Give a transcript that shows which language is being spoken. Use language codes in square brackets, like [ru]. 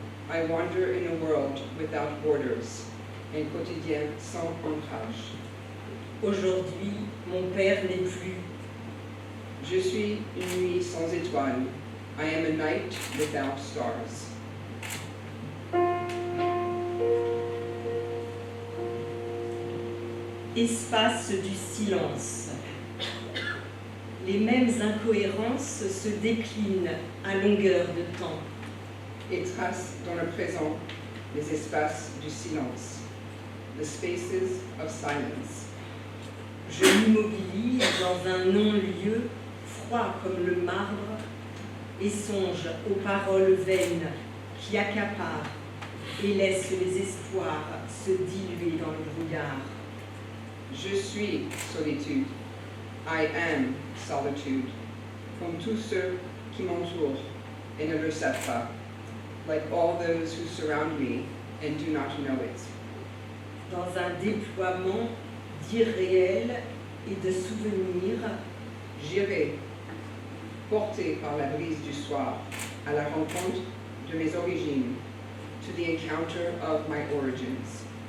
[en] I wander in a world without borders. [fr] Un quotidien sans ancrage. Aujourd'hui, mon père n'est plus. Je suis une nuit sans étoiles. [en] I am a night without stars. [fr] Espace du silence. Les mêmes incohérences se déclinent à longueur de temps. Et trace dans le présent les espaces du silence. [en] The spaces of silence. [fr] Je m'immobilise dans un non-lieu froid comme le marbre et songe aux paroles vaines qui accaparent et laissent les espoirs se diluer dans le brouillard. Je suis solitude. [en] I am solitude. [fr] Comme tous ceux qui m'entourent et ne le savent pas. [en] Like all those who surround me and do not know it. [fr] Dans un déploiement d'irréel et de souvenirs, J'irai, porté par la brise du soir, à la rencontre de mes origines, [en] to the encounter of my origins.